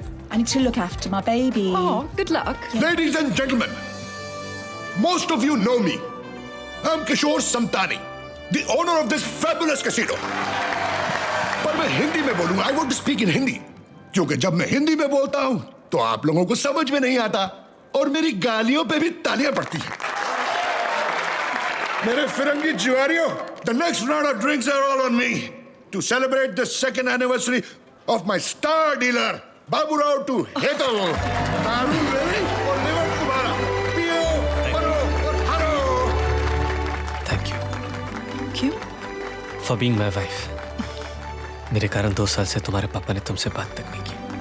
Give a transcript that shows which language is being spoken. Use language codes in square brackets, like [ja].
[en] I need to look after my baby. Oh, good luck. Ladies and gentlemen, most of you know me. I'm Kishore Samtani, the owner of this fabulous casino. [hi] पर मैं हिंदी में बोलूंगा। [en] I want to speak in Hindi, [hi] क्योंकि जब मैं हिंदी में बोलता हूं तो आप लोगों को समझ में नहीं आता और मेरी गालियों पे भी तालियां पड़ती हैं। मेरे फिरंगी जुआरियों, [en] the next round of drinks are all on me to celebrate the second anniversary of my star dealer, Babu Rao to Hetal. [hi] दारू मेरी और लिवर तुम्हारा। पियो, मरो और हरो। [en] Thank you [hi] क्यों? [en] for being my wife. [hi] मेरे कारण 2 साल से तुम्हारे पापा ने तुमसे बात तक नहीं की।